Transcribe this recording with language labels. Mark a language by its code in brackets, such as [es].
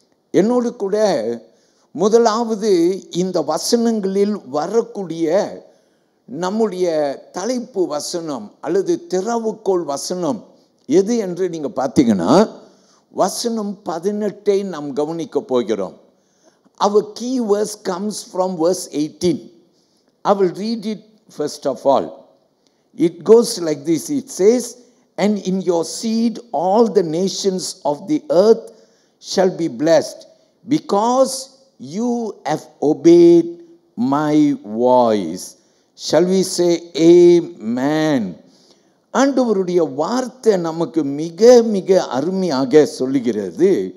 [ta] என்னோடு கூட முதலாவது இந்த வசனங்களில் வரக்கூடிய நம்முடைய தலைப்பு வசனம் அல்லது திறவுகோள் வசனம் எது என்று நீங்கள் பார்த்தீங்கன்னா, வசனம் 18ஐ நாம் கவனிக்க போகிறோம். [en] Our key verse comes from verse 18. I will read it first of all. It goes like this. It says, "And in your seed all the nations of the earth shall be blessed, because you have obeyed my voice." Shall we say amen? [ta] ஆண்டவருடைய வார்த்தை நமக்கு மிக மிக அருமையாக சொல்லுகிறது.